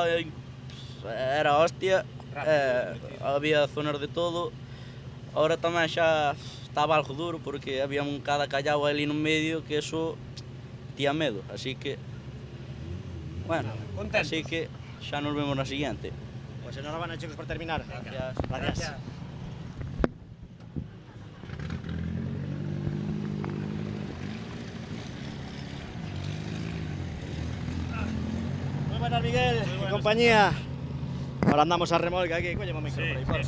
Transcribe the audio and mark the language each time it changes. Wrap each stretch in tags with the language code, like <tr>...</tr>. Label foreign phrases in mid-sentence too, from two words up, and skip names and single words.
<gl>era hostia, había zonas de todo. Agora tamén xa estaba algo duro porque había un cada callao ali no medio que eso tía medo, así que... Bueno, así que xa nos vemos na siguiente. Pois enhorabuena, chicos, por terminar.</gl> <es>Gracias. Muy buenas, Miguel y compañía. Ahora andamos a remolque aquí.</es> <gl>Cólleme un micro</gl> <es>por ahí.</es>